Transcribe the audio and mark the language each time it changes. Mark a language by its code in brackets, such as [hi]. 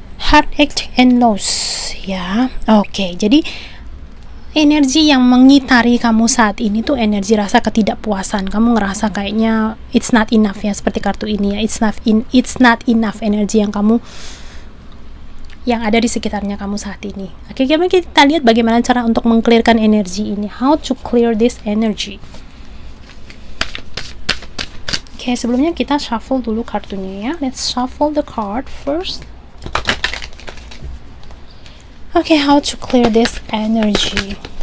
[en] Heartache and loss. [id] Ya, oke. Jadi energi yang mengitari kamu saat ini tuh energi rasa ketidakpuasan. Kamu ngerasa kayaknya [en] it's not enough [id] ya, seperti kartu ini ya. [en] It's not enough [id] energi yang ada di sekitarnya kamu saat ini. Oke, kita lihat bagaimana cara untuk mengclearkan energi ini. [en] How to clear this energy. [id] Oke, sebelumnya kita shuffle dulu kartunya ya. [en] Let's shuffle the card first. Okay, how to clear this energy.